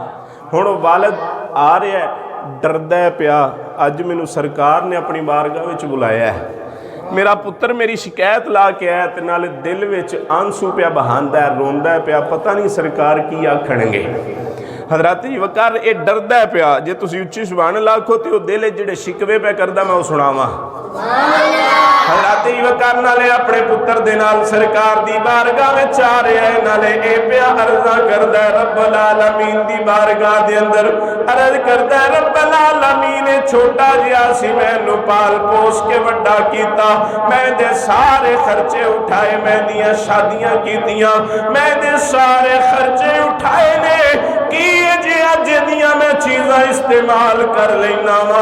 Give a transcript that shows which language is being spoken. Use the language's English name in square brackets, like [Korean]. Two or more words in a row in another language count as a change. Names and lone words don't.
[Punjabi] ہُن والد آ رہا ہے، ڈردا پیا، اج مینوں سرکار نے اپنی بارگاہ وچ بلایا ہے، میرا پتر میری شکایت لا کے آیا، تو نالے دل وچ آنسو پیا بہاندا ہے، روندا پیا، پتہ نہیں سرکار کی آکھنگے. حضرت جی وقار یہ ڈردا پیا، جے تسیں اُچی [Arabic] سبحان الله [Punjabi] آکھو تو دل جہڑے شکوے پے کردا میں وہ سناواں. حضرت جی وقار نالے اپنے پتر دے نال سرکار دی بارگاہ وچ آ رہا ہے، نالے اے پیا عرضا کردا ہے [Arabic] رب العالمين [Punjabi] دی بارگاہ دے اندر عرض کردا ہے [Arabic] رب العالمين [Punjabi] چھوٹا جیہا سی مینوں پال پوس کے وڈا کیتا، میں دے سارے خرچے اٹھائے، میں دیاں شادیاں کیتیاں، میں دے سارے خرچے اٹھائے نے کی جے اج دیاں میں چیزاں استعمال کر لینا وا.